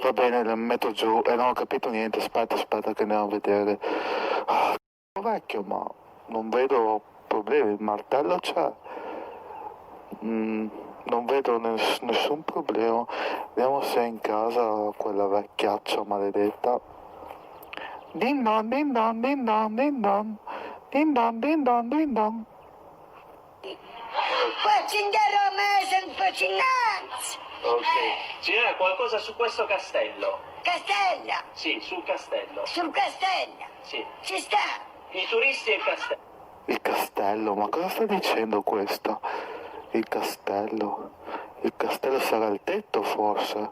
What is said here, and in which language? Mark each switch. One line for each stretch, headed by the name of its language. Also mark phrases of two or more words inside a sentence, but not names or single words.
Italian: Va bene, la metto giù. Non ho capito niente. Aspetta che andiamo a vedere. Ah, vecchio, ma non vedo problemi. Il martello c'è. Non vedo nessun problema. Vediamo se è in casa quella vecchiaccia maledetta. Din don, din don, din don, din don. Din don, din don, din don. Faccindo me sono fascinanti! Ok. Signora, qualcosa su questo castello? Castello! Sì, sul castello. Sul castello! Sì. Ci sta! I turisti e il castello. Il castello, ma cosa sta dicendo questo? Il castello sarà il tetto forse?